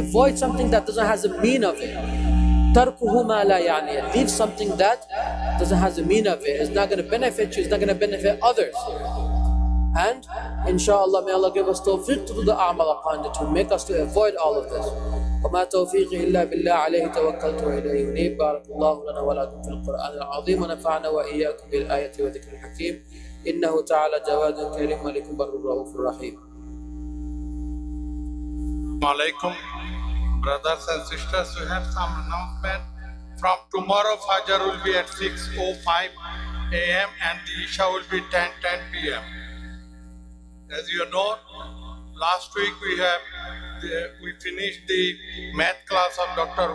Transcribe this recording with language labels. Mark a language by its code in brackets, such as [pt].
[en] Avoid something that doesn't have a mean of it. [ar] تركه ما لا يعني. [en] Leave something that doesn't have a mean of it. It's not going to benefit you, it's not going to benefit others. And inshallah, may Allah give us tawfiq to do the a'mal upon it, to make us to avoid all of this. [ar] وما توفيقي إلا بالله عليه توكلت وإليه أنيب. بارك الله لنا ولكم في القرآن العظيم ونفعنا وإياكم بالآية وذكر الحكيم إنه تعالى جواد كريم ملك بر رؤوف رحيم. [en] Alaikum, brothers and sisters, we have some announcement. From tomorrow, Fajr will be at 6:05 a.m. and the Isha will be 10:10 p.m. As you know, last week we finished the math class of Dr.